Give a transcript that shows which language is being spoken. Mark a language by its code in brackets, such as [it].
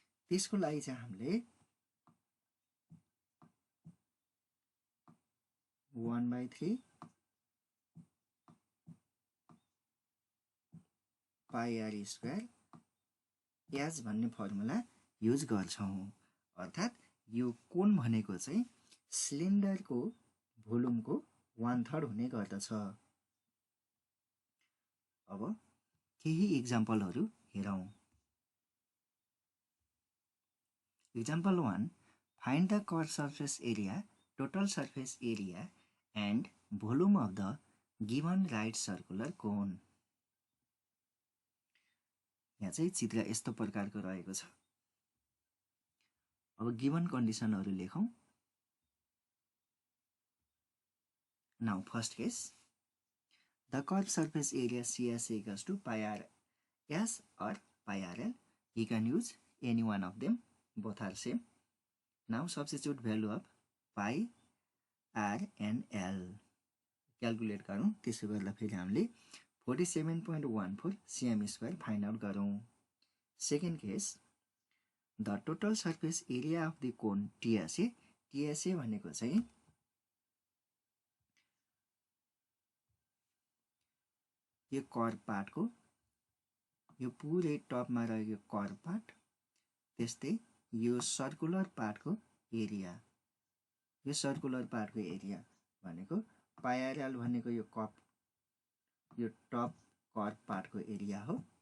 [ne] त्यसको लागि चाहिँ हामीले 1/3 पाई आर स्क्वायर एच भन्ने फर्मुला युज गर्छौँ। अर्थात् यो कोन भनेको चाहिँ सिलिन्डरको भोल्युमको 1/3 हुने गर्दछ। अब केही इक्जाम्पलहरू हेरौँ। [en] Example 1. Find the curved surface area, total surface area and volume of the given right circular cone. [ne] यहाँ चाहिँ चित्र यस्तो प्रकारको रहेको छ। अब गिवन कन्डिसनहरू लेखौँ। [en] Now first case, the curved surface area CSA equals to pi r s or pi r l. You can use any one of them. Both are same. Now substitute value of pi r and l. [ne] Calculate गरौँ। त्यसो गर्दा फेरि हामीले 47.14 [en] cm square find out [ne] गरौँ। Second case, the total surface area of the cone TSA. TSA भनेको चाहिँ यो curve पार्टको यो पुरै टपमा रहेको कर्भ पार्ट, त्यस्तै यो सर्कुलर पार्टको एरिया, यो सर्कुलर पार्टको एरिया भनेको पाई आर एल भनेको यो टप कर्भ पार्टको एरिया हो।